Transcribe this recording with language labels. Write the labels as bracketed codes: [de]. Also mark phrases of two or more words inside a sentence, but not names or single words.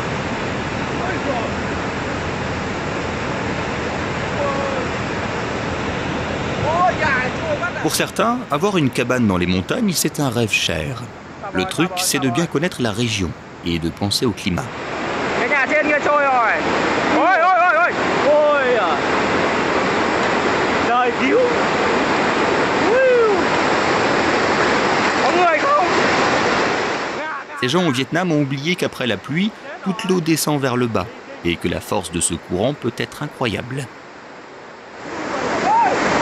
[fr] Pour certains, avoir une cabane dans les montagnes, c'est un rêve cher. Le truc, c'est de bien connaître la région et de penser au climat. [vi] Cái nhà trên kia trôi rồi. Ôi ôi ôi ôi. Ôi à. Trời cứu. Có người không? [fr] Ces gens au Vietnam ont oublié qu'après la pluie, toute l'eau descend vers le bas et que la force de ce courant peut être incroyable.